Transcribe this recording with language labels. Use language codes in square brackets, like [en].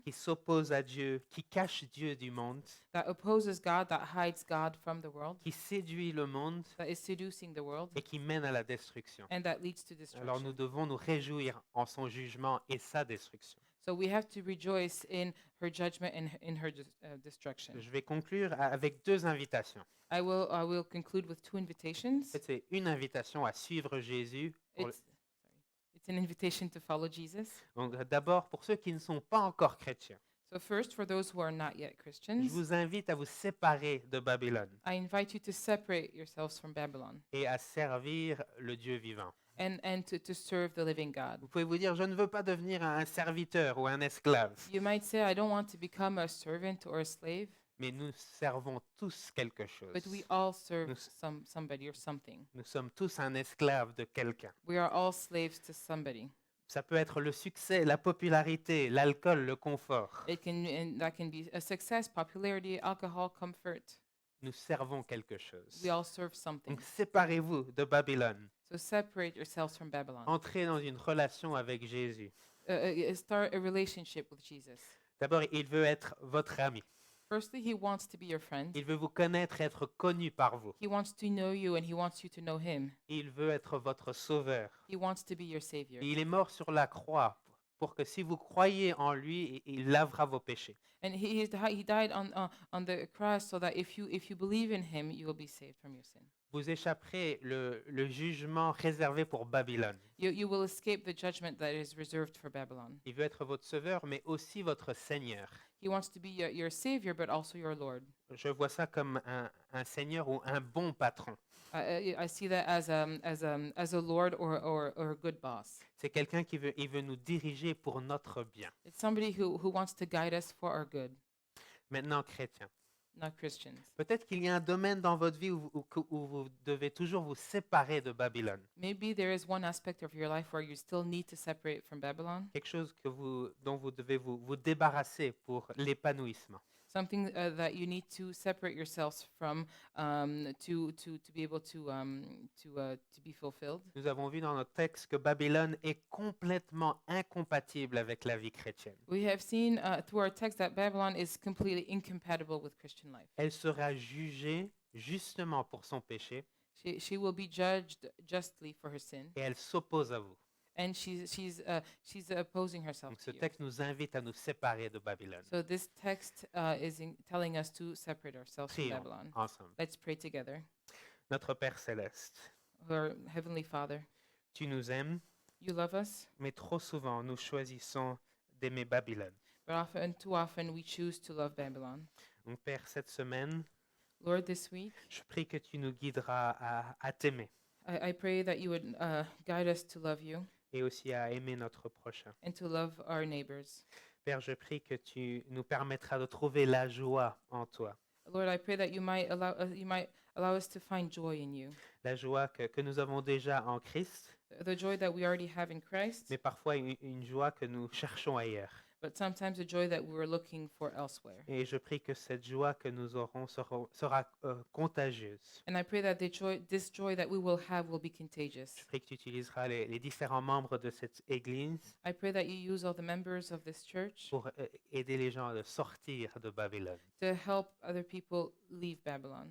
[fr] qui s'oppose à Dieu, qui cache Dieu du monde, [en] that opposes God, that hides God from the world, [fr] qui séduit le monde [en] that is seducing the world, [fr] et qui mène à la destruction. [en] and that leads to [fr] Alors nous [en] destruction. [fr] devons nous réjouir en son jugement et sa destruction. [en] So we have to rejoice in her judgment and in her destruction. [fr] Je vais conclure avec deux invitations. [en] I will conclude with two invitations. [fr] En fait, c'est une invitation à suivre Jésus. [en] It's an invitation to follow Jesus. [fr] Donc, d'abord, pour ceux qui ne sont pas encore chrétiens, [en] So first, for those who are not yet [fr] je [en] Christians, [fr] vous invite à vous séparer de Babylone [en] I invite you to separate yourselves from Babylon [fr] et à servir le Dieu vivant. [en] and to serve the living God. [fr] Vous pouvez vous dire, je ne veux pas devenir un serviteur ou un esclave, [en] You might say, I don't want to become a servant or a slave, [fr] mais nous servons tous quelque chose. [en] but we all serve [fr] Nous- [en] somebody or something. [fr] Nous sommes tous un esclave de quelqu'un. [en] We are all slaves to somebody. [fr] Ça peut être le succès, la popularité, l'alcool, le confort. [en] And that can be a success, popularity, alcohol, comfort. [fr] Nous servons quelque chose. [en] We all serve something. [fr] Donc séparez-vous de Babylone. [en] So separate yourselves from Babylon. [fr] Entrez dans une relation avec Jésus. [en] Start a relationship with Jesus. [fr] D'abord, il veut être votre ami. [en] Firstly, he wants to be your friend. [fr] Il veut vous connaître et être connu par vous. [en] He wants to know you and he wants you to know him. [fr] Il veut être votre sauveur. [en] He wants to be your savior. [fr] Et il est mort sur la croix pour que si vous croyez en lui, il lavera vos péchés. [en] And he died on the cross so that if you believe in him, you will be saved from your sin. [fr] Vous échapperez le jugement réservé pour Babylone. [en] You will escape the judgment that is reserved for Babylon. [fr] Il veut être votre sauveur, mais aussi votre Seigneur. [en] He wants to be your savior, but also your Lord. [fr] Je vois ça comme un Seigneur ou un bon patron. [en] I see that as a Lord or a good boss. [fr] C'est quelqu'un il veut nous diriger pour notre bien. [en] It's somebody who wants to guide us for our good, [fr] Maintenant, chrétien, [en] not Christians. [fr] peut-être qu'il y a un domaine dans votre vie où vous devez toujours vous séparer de Babylone. [en] Maybe there is one aspect of your life where you still need to separate from Babylon, [fr] Quelque chose dont vous devez vous débarrasser pour l'épanouissement. [en] something that you need to separate yourselves from to be able to be fulfilled. [fr] Nous avons vu dans notre texte que Babylone est complètement incompatible avec la vie chrétienne. [en] We have seen through our text that Babylon is completely incompatible with Christian life. [fr] Elle sera jugée justement pour son péché [en] She will be judged justly for her sin, [fr] et elle s'oppose à vous. [en] and she's opposing herself [fr] Donc [en] to [fr] ce [en] you. [fr] texte nous invite à nous séparer de Babylone. [en] So this text is telling us to separate ourselves from [fr] Prions [en] Babylon. [fr] ensemble. [en] Let's pray together. [fr] Notre Père céleste, [en] Our Heavenly Father, [fr] tu nous aimes, [en] you love us, [fr] mais trop souvent nous choisissons d'aimer Babylone. [en] but too often we choose to love Babylon. [fr] Donc Père, cette semaine, [en] Lord, this week, [fr] je prie que tu nous guideras à t'aimer [en] I pray that you would guide us to love you [fr] et aussi à aimer notre prochain. [en] and to love our neighbors. [fr] Père, je prie que tu nous permettras de trouver la joie en toi, [en] Lord, I pray that you might allow us to find joy in you, [fr] la joie que nous avons déjà en Christ, [en] the joy that we already have in Christ, [fr] mais parfois une joie que nous cherchons ailleurs. [en] but sometimes a joy that we were looking for elsewhere. [fr] Et je prie que cette joie que nous aurons sera contagieuse. [en] And I pray that this joy that we will have will be contagious. [fr] Je prie que tu utiliseras les différents membres de cette Église [en] I pray that you use all the members of this church [fr] pour aider les gens à sortir de Babylone. [en] to help other people leave Babylon.